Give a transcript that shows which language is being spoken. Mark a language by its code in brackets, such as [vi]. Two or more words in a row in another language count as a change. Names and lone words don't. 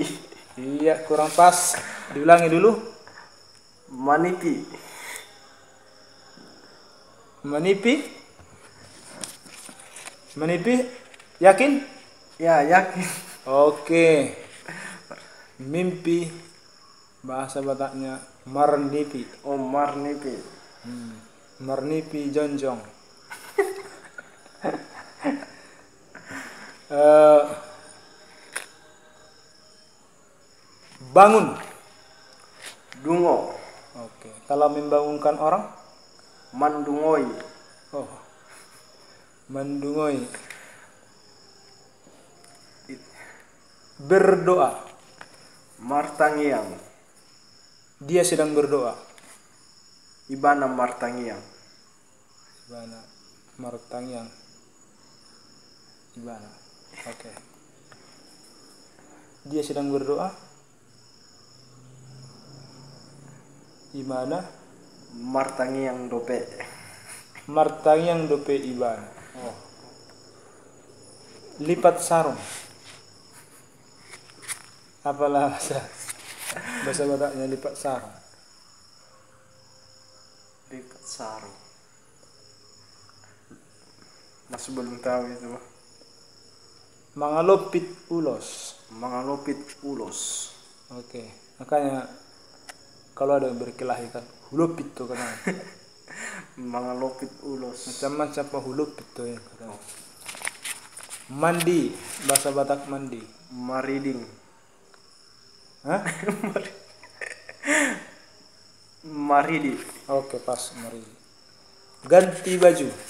[id] Iya, kurang pas. Diulangi dulu. Manipi. Menipi. Menipi. Yakin? Ya, yakin. Oke. Mimpi. Bahasa Bataknya marnipi. Oh, marnipi. [bbc] Marnipi jonjong. Bangun. [id] Dungo. Oke. Kalau membangunkan orang? Mandungoi. Oh. Mendungoi. Berdoa. Martangiang. Dia sedang berdoa. [bbc] Ibana martangiang. Ibana martangiang. Ibana. [id] Oke. Dia sedang berdoa. Ibana [bbc] Martangiang dope. martangiang dope ibana. [id] Oh. Lipat sarung. Apalah bahasa Bataknya lipat sarung? Lipat sarung. Masih belum tahu itu. [bbc] Mangalopit ulos. Mangalopit ulos. [id] Oke. Makanya kalau ada yang berkelahi kan hulupit tuh kan. [bbc] Mangalopit ulos. [id] Macam-macam apa hulupit tuh ya. Mandi. Bahasa Batak mandi. Mariding. Hah? Maridi. Oke, pas mari. Ganti baju.